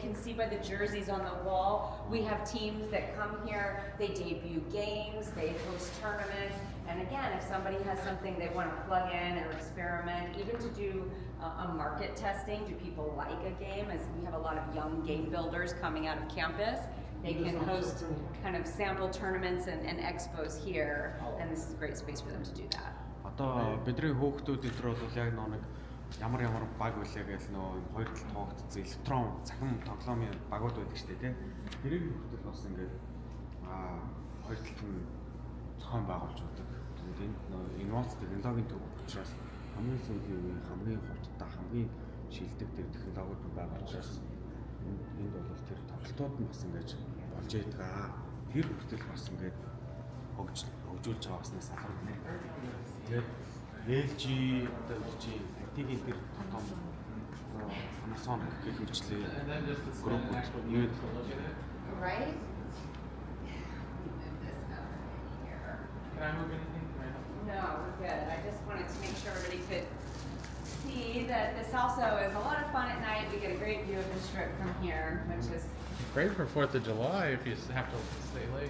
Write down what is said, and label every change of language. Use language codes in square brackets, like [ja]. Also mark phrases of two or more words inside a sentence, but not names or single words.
[en] see by the jerseys on the wall, we have teams that come here, they debut games, they host tournaments, and again, if somebody has something they want to plug in or experiment, even to do a market testing, do people like a game? As we have a lot of young game builders coming out of campus, they can host kind of sample tournaments and expos here, and this is a great space for them to do that. [mn] Одоо бидний хүүхдүүд өдрөө бол яг нэг ямар баг байлаа гэж нөө хоёр талд тоогдсон электрон цахим тоглоомын багууд байдаг шүү дээ, тийм. Тэрийг хөтөл бас ингээд хоёр талд нь зохион байгуулж байдаг. Тэгээд энэ инновац технологийн төв учраас хамгийн сүүлийн хамгийн хурдтай хамгийн шилдэг тэр технологиуд байгаа учраас энд бол тэр тоглолтууд нь бас ингэж болж байгаа. Тэр хөтөл бас ингээд хөгжүүлж байгаа баснаас ахарна. Тэгээд LG одоо LG-ийн тэр том Panasonic гэх мэтлээ группууд юу [en] Right? Can I move anything? No, we're good. I just wanted to make sure everybody could see that this also is a lot of fun at night. We get a great view of the strip from here, which is Great for 4th of July if you have to stay late.